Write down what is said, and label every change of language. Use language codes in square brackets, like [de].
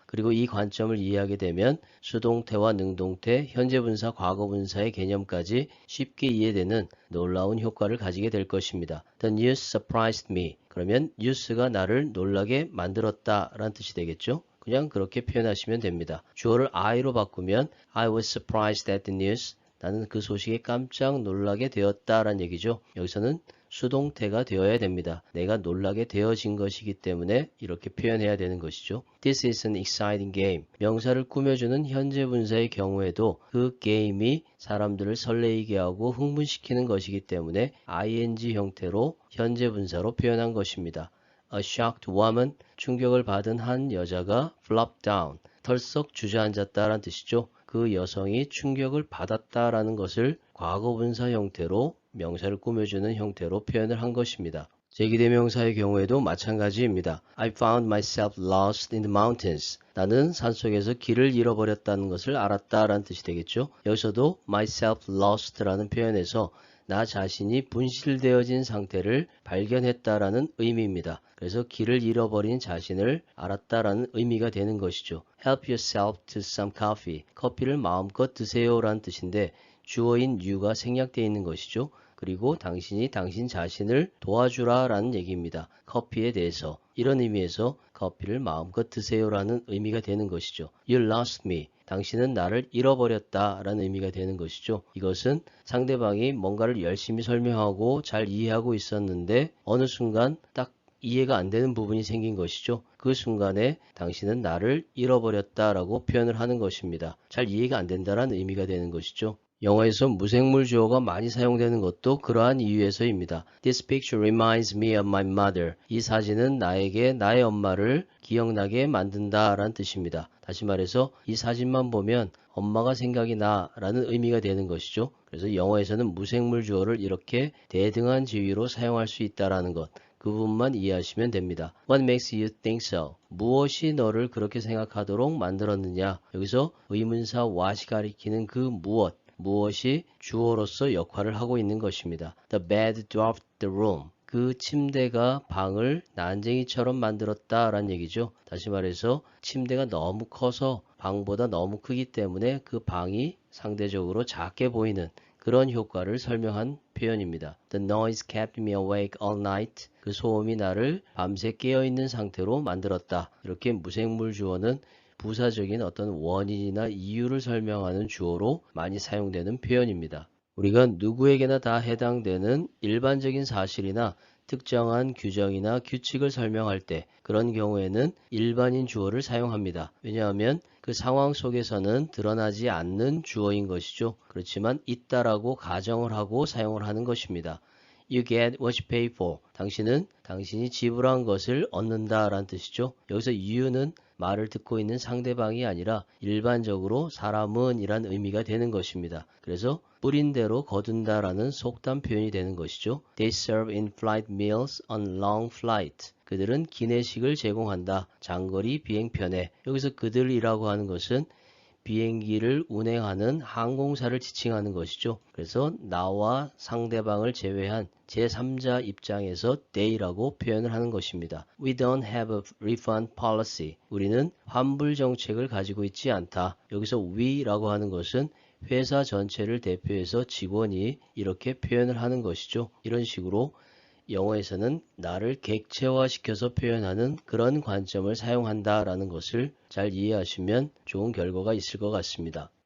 [ko] 그리고 이 관점을 이해하게 되면 수동태와 능동태, 현재분사, 과거분사의 개념까지 쉽게 이해되는 놀라운 효과를 가지게 될 것입니다. [en] The news surprised me. [ko] 그러면 news가 나를 놀라게 만들었다 라는 뜻이 되겠죠. 그냥 그렇게 표현하시면 됩니다. 주어를 I로 바꾸면 [en] I was surprised at the news. [ko] 나는 그 소식에 깜짝 놀라게 되었다라는 얘기죠. 여기서는 수동태가 되어야 됩니다. 내가 놀라게 되어진 것이기 때문에 이렇게 표현해야 되는 것이죠. [en] This is an exciting game. [ko] 명사를 꾸며주는 현재 분사의 경우에도 그 게임이 사람들을 설레이게 하고 흥분시키는 것이기 때문에 ing 형태로 현재 분사로 표현한 것입니다. [en] A shocked woman, [ko] 충격을 받은 한 여자가 [en] flop down, [ko] 털썩 주저앉았다라는 뜻이죠. 그 여성이 충격을 받았다라는 것을 과거분사 형태로 명사를 꾸며주는 형태로 표현을 한 것입니다. 제기대명사의 경우에도 마찬가지입니다. [en] I found myself lost in the mountains. [ko] 나는 산속에서 길을 잃어버렸다는 것을 알았다라는 뜻이 되겠죠. 여기서도 [en] myself lost [ko] 라는 표현에서 나 자신이 분실되어진 상태를 발견했다라는 의미입니다. 그래서 길을 잃어버린 자신을 알았다라는 의미가 되는 것이죠. [en] Help yourself to some coffee. [ko] 커피를 마음껏 드세요라는 뜻인데 주어인 you가 생략되어 있는 것이죠. 그리고 당신이 당신 자신을 도와주라라는 얘기입니다. 커피에 대해서 이런 의미에서 커피를 마음껏 드세요라는 의미가 되는 것이죠. [en] You lost me. [ko] 당신은 나를 잃어버렸다 라는 의미가 되는 것이죠. 이것은 상대방이 뭔가를 열심히 설명하고 잘 이해하고 있었는데 어느 순간 딱 이해가 안 되는 부분이 생긴 것이죠. 그 순간에 당신은 나를 잃어버렸다라고 표현을 하는 것입니다. 잘 이해가 안 된다라는 의미가 되는 것이죠. 영어에서 무생물 주어가 많이 사용되는 것도 그러한 이유에서입니다. [en] This picture reminds me of my mother. [ko] 이 사진은 나에게 나의 엄마를 기억나게 만든다 라는 뜻입니다. 다시 말해서 이 사진만 보면 엄마가 생각이 나 라는 의미가 되는 것이죠. 그래서 영어에서는 무생물 주어를 이렇게 대등한 지위로 사용할 수 있다는 것. 그 부분만 이해하시면 됩니다. [en] What makes you think so? [ko] 무엇이 너를 그렇게 생각하도록 만들었느냐? 여기서 의문사 what이 가리키는 그 무엇이 주어로서 역할을 하고 있는 것입니다. [en] The bed dwarfed the room. [ko] 그 침대가 방을 난쟁이처럼 만들었다라는 얘기죠. 다시 말해서 침대가 너무 커서 방보다 너무 크기 때문에 그 방이 상대적으로 작게 보이는 그런 효과를 설명한 표현입니다. [en] The noise kept me awake all night. [ko] 그 소음이 나를 밤새 깨어있는 상태로 만들었다. 이렇게 무생물 주어는 부사적인 어떤 원인이나 이유를 설명하는 주어로 많이 사용되는 표현입니다. 우리가 누구에게나 다 해당되는 일반적인 사실이나 특정한 규정이나 규칙을 설명할 때 그런 경우에는 일반인 주어를 사용합니다. 왜냐하면 그 상황 속에서는 드러나지 않는 주어인 것이죠. 그렇지만 있다라고 가정을 하고 사용을 하는 것입니다. [en] You get what you pay for. [ko] 당신은 당신이 지불한 것을 얻는다 라는 뜻이죠. 여기서 you는 말을 듣고 있는 상대방이 아니라 일반적으로 사람은 이란 의미가 되는 것입니다. 그래서 뿌린 대로 거둔다 라는 속담 표현이 되는 것이죠. [en] They serve in-flight meals on long flight. [ko] 그들은 기내식을 제공한다. 장거리 비행편에. 여기서 그들이라고 하는 것은 비행기를 운행하는 항공사를 지칭하는 것이죠. 그래서 나와 상대방을 제외한 제3자 입장에서 they라고 표현을 하는 것입니다. [en] We don't have a refund policy. [ko] 우리는 환불 정책을 가지고 있지 않다. 여기서 we라고 하는 것은 회사 전체를 대표해서 직원이 이렇게 표현을 하는 것이죠. 이런 식으로 영어에서는 나를 객체화시켜서 표현하는 그런 관점을 사용한다라는 것을 잘 이해하시면 좋은 결과가 있을 것 같습니다.